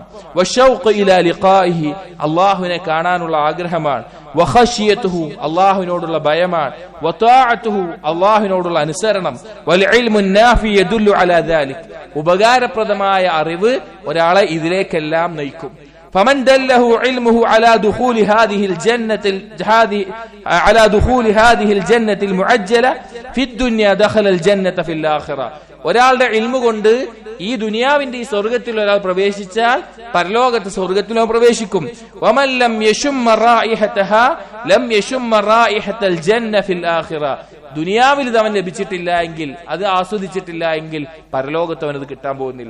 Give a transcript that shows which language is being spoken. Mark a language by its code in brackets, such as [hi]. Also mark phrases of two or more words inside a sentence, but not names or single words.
[ar] وشوق إلى لقائه, [ml] അല്ലാഹുവിനെ കാണാനുള്ള ആഗ്രഹമാണ്. വഖശിയതുഹു, അല്ലാഹുവിനോടുള്ള ഭയമാണ്. വതാഅതുഹു, അല്ലാഹുവിനോടുള്ള അനുസരണം. [ar] والعلم النافع يدل على ذلك, [ml] ഉപകാരപ്രദമായ അറിവ് ഒരാളെ ഇതിലേക്കെല്ലാം നയിക്കും. [ar] فمن دله علمه على دخول هذه الجنة المعجلة في الدنيا دخل الجنة في الآخرة, [ml] ഒരാളുടെ ഇൽമു കൊണ്ട് ഈ ദുനിയാവിന്റെ ഈ സ്വർഗത്തിൽ ഒരാൾ പ്രവേശിച്ചാൽ പരലോകത്തെ സ്വർഗത്തിലോ പ്രവേശിക്കും. [ar] ومن لم يشم رائحتها لم يشم رائحة الجنة في الآخرة, [ml] ദുനിയാവിൽ ഇത് അവൻ ലഭിച്ചിട്ടില്ല എങ്കിൽ, അത് ആസ്വദിച്ചിട്ടില്ല എങ്കിൽ പരലോകത്ത് അവനത് കിട്ടാൻ പോകുന്നില്ല.